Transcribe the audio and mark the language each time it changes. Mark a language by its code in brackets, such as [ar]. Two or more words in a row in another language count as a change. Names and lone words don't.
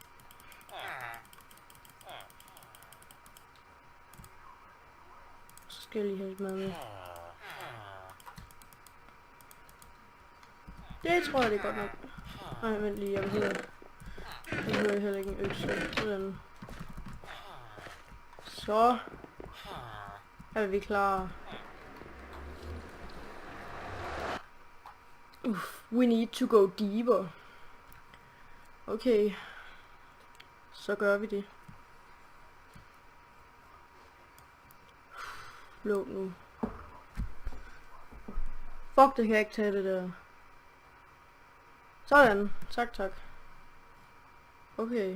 [da] Så skal jeg lige have lidt mad med. Det tror jeg, det er godt nok. Nej, vent lige, jeg behøver heller ikke en økse. Sådan. Så er vi klar. [en] We need to go deeper. [da] Okay. Så gør vi det. Låg nu. Fuck, det kan jeg ikke tage det der. Sådan. Tak. Okay.